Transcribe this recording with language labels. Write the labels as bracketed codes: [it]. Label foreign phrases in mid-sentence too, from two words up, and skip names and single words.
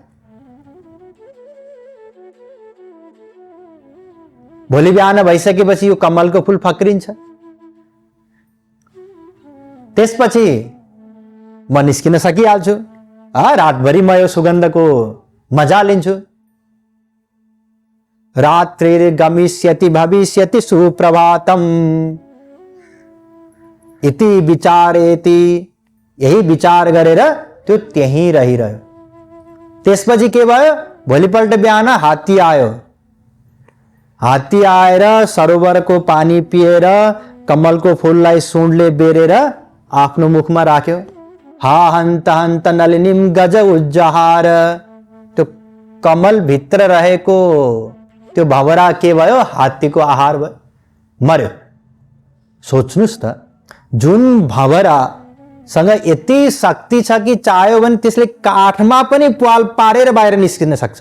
[ne] भोलि बिहान भइसकेपछि यो कमलको फूल फक्रिन्छ। त्यसपछि म निस्किन सकिहाल्छु, रातभरि म यो सुगन्धको मजा लिन्छु। [sa] रात्रिर्गमिष्यति भविष्यति सुप्रभातम इति विचारेति, [ne] यही विचार गरेर त्यो त्यहीँ रहिरह्यो। त्यसपछि के भयो, भोलिपल्ट बिहान हात्ती आयो। हात्ती आएर सरोवरको पानी पिएर कमलको फूललाई सुँडले बेरेर आफ्नो मुखमा राख्यो। [sa] हा हन्त हन्त नलिनीम गज उज्जहार, [ne] त्यो कमल भित्र रहेको त्यो भवरा के भयो, हात्तीको आहार भयो, मर्यो। सोच्नुस् त, जुन भवरा सँग यति शक्ति छ कि चाह्यो भने त्यसले काठमा पनि प्वाल पारेर बाहिर निस्किन सक्छ।